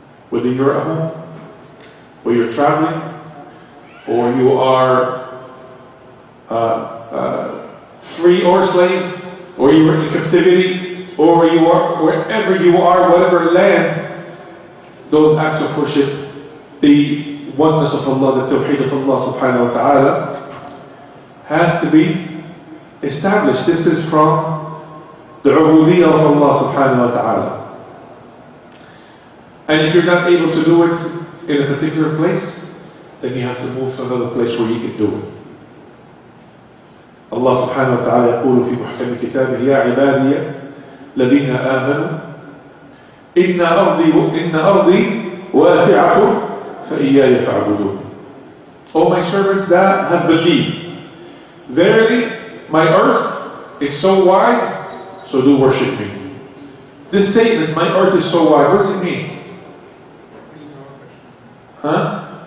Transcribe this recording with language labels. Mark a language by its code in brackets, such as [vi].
[en] Whether you're at home, or you're traveling, or you are free or slave, or you are in captivity, or you are wherever you are, whatever land, those acts of worship, the oneness of Allah, the tawheed of Allah subhanahu wa ta'ala, has to be established. This is from the ubudiyyah of Allah subhanahu wa ta'ala. And if you're not able to do it in a particular place, then you have to move to another place where you can do it. [ar] Allah subhanahu wa ta'ala يقول في محكم كتابه يا عبادي الذين آمنوا إن أرضي واسعة فإياي فاعبدون. [en] O my servants that have believed, verily my earth is so wide, so do worship me. This statement, my earth is so wide, what does it mean? Huh?